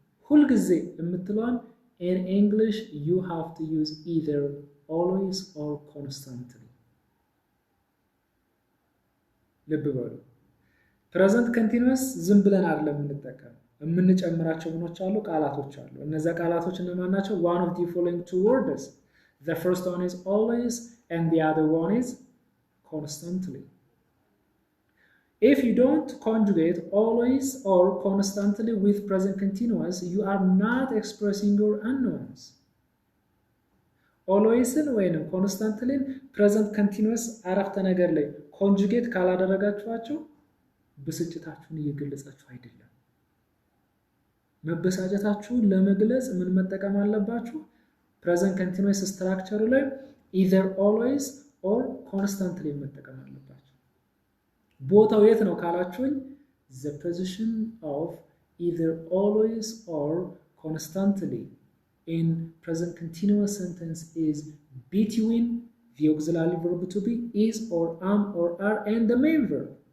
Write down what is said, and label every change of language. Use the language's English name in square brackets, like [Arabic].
[Amharic] ሁልጊዜ የምትለዋን [English] in English you have to use either always or constantly። [Amharic] ልብ በሉ ፕሬዘንት ኮንቲኒዩስ ዝም ብለን አይደለም የምንጠቀመው፣ የምንጨምራቸው ምኖች አሉ፣ ቃላቶች አሉ። እነዚያ ቃላቶች እነማን ናቸው? [English] one of the following two words. The first one is always and the other one is constantly. If you don't conjugate always or constantly with present continuous, you are not expressing your unknowns. [Amharic] alwaysን ወይንም constantlyን present continuous አረፍተ ነገር ላይ ኮንጁጌት ካላደረጋችኋቸው ብስጭታችሁን እየገለጻችሁ አይደለም። መበሳጨታችሁን ለመግለጽ ምን መጠቀም አለባችሁ? [English] present continuous structure ላይ either always or constantly [Amharic] መጠቀም አለባችሁ። ቦታው የት ነው ካላችሁኝ [English] the position of either always or constantly in present continuous sentence is between the auxiliary verb to be is or am or are and the main verb።